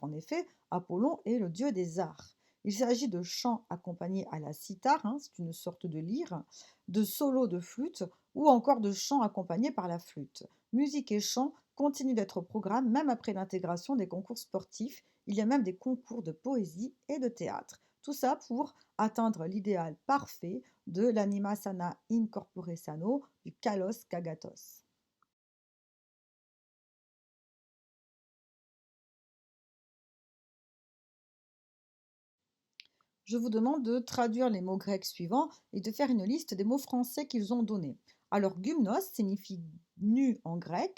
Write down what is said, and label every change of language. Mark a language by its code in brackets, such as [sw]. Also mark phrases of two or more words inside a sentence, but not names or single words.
[fr] En effet, Apollon est le dieu des arts. Il s'agit de chants accompagnés à la cithare, hein, c'est une sorte de lyre, de solos de flûte ou encore de chants accompagnés par la flûte. Musique et chant continuent d'être au programme même après l'intégration des concours sportifs. Il y a même des concours de poésie et de théâtre. Tout ça pour atteindre l'idéal parfait de l' [la] anima sana in corpore sano, [el] du καλὸς κἀγαθός. [fr] Je vous demande de traduire les mots grecs suivants et de faire une liste des mots français qu'ils ont donnés. Alors, gymnos signifie nu en grec.